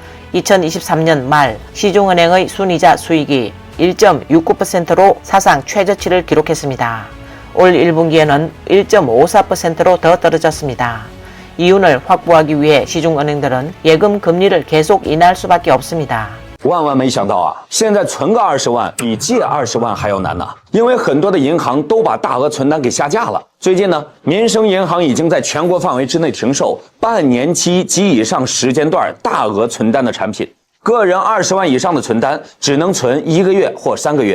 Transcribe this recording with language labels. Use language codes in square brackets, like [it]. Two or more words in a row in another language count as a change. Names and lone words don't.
[ko] 2023년 말 시중은행의 순이자 수익이 1.69%로 사상 최저치를 기록했습니다. 올 1분기에는 1.54%로 더 떨어졌습니다. 이윤을 확보하기 위해 시중은행들은 예금 금리를 계속 인하할 수밖에 없습니다. [zh] 万万没想到啊！现在存个20万比借20万还要难呐，因为很多的银行都把大额存单给下架了。最近呢，民生银行已经在全国范围之内停售半年期及以上时间段大额存单的产品，个人20万以上的存单只能存1个月或3个月。